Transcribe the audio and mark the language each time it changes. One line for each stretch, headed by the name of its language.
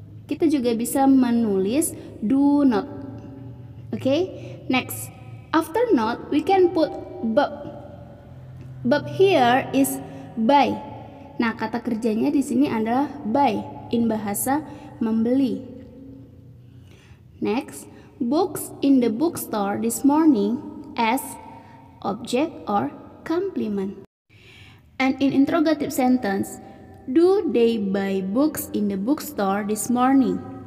Indonesian: Kita juga bisa menulis do not.
English: Okay? Next, after not, we can put but. But here is buy.
Indonesian: Nah, kata kerjanya di sini adalah buy
English: in bahasa
Indonesian: membeli.
English: Next, books in the bookstore this morning as object or complement. And in interrogative sentence, do they buy books in the bookstore this morning?